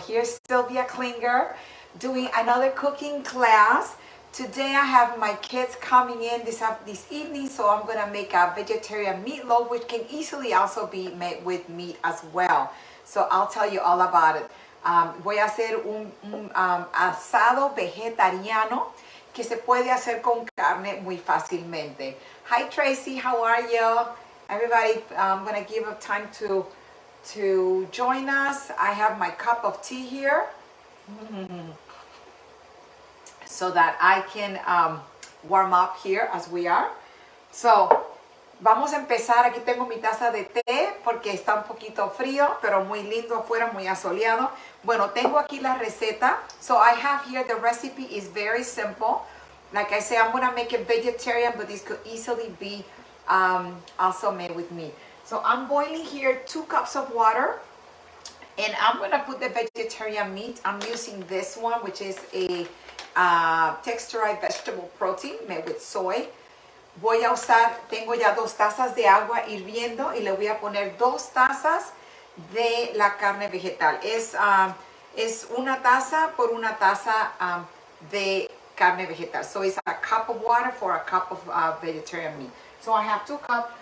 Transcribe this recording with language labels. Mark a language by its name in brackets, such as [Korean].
[English] Here's Sylvia Klinger doing another cooking class. Today I have my kids coming in this evening, so I'm gonna make a vegetarian meatloaf, which can easily also be made with meat as well. So I'll tell you all about it. [Spanish] Voy a hacer un asado vegetariano que se puede hacer con carne muy fácilmente. [English] Hi Tracy, how are you? Everybody, I'm gonna give up time to join us. I have my cup of tea here so that I can warm up here as we are. [Spanish] So, vamos a empezar. Aquí tengo mi taza de té porque está un poquito frío, pero muy lindo afuera, muy asoleado. Bueno, tengo aquí la receta. [English] So I have here, the recipe is very simple. Like I say, I'm gonna make it vegetarian, but this could easily be also made with meat. So I'm boiling here 2 cups of water, and I'm gonna put the vegetarian meat. I'm using this one, which is a texturized vegetable protein made with soy. [Spanish] Voy a usar, tengo ya 2 tazas de agua hirviendo y le voy a poner 2 tazas de la carne vegetal. Es una taza por una taza de carne vegetal. [English] So it's a cup of water for a cup of vegetarian meat. So I have 2 cups.